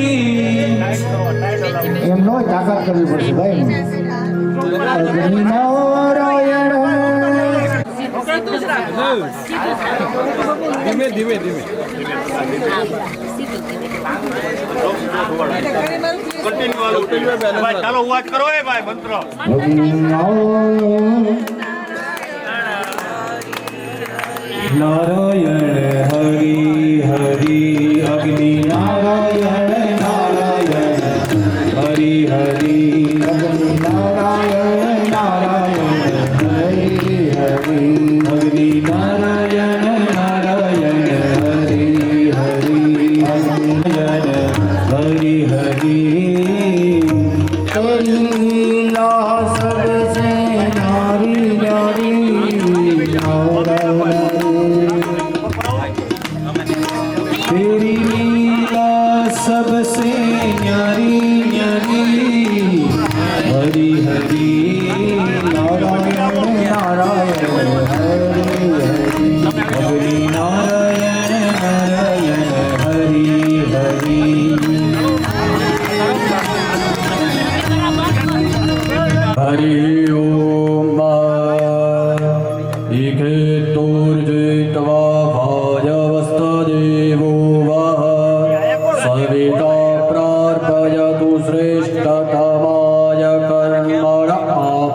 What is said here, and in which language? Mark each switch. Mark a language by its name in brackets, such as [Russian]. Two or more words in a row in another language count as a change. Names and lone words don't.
[Gujarati] એમનો તાકાત કરવી પડશે ભાઈ અગ્નિ નારાયણ ધીમે ધીમે ધીમે ચાલો વાત કરો એ ભાઈ મંત્ર અગ્નિ [Hindi] नारायण हरि हरि अग्नि नारायण नारायण हरि हरि અગ્નિ નારાયણ નારાયણ હરિ હરિ अग्नि नारायण नारायण हरि हरि हरि हरि तेरी लीला सबसे न्यारी न्यारी तेरी लीला सबसे न्यारी न्यारी हरि हरि नारायण नारायण हरि हरि [Sanskrit] हरि नारायण नारायण हरि हरि हरि ओम इके तोर्जित्वा भाजवस्तदेवो वः सविता प्रार्पयतु श्रेष्ठतमाय कर्मणः